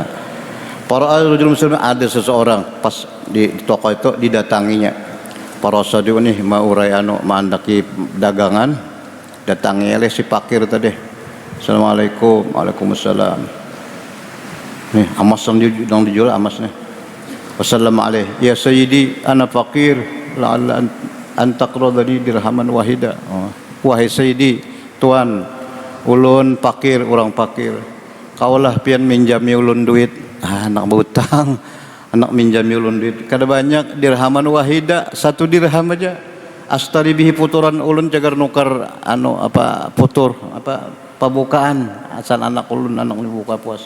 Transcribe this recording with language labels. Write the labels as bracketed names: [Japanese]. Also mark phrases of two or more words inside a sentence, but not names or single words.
[Banjar] Para [Arabic] رجل مسلم, [Banjar] ada seseorang pas di toko itu didatanginya. Para sadiq nih mau urai mandaki dagangan, datangi oleh si pakir tadi. [Arabic] السلام عليكم. وعليكم السلام. [Banjar] Nih emas yang dijual emas nih. [Arabic] والسلام عليكم. يا سيدي أنا فقير لعل أن تقرضني درهما واحدا. [Banjar] Wahai sayyidi, tuan, ulun fakir, orang fakir. Kaulah pian minjami ulun duit. Anak berutang, anak minjami ulun duit. Kada banyak [Arabic] درهما واحدا, [Banjar] 1 dirham aja. [Arabic] أشتري به [Banjar] puturan ulun cagar nukar putur pabukaan asal anak ulun buka puasa.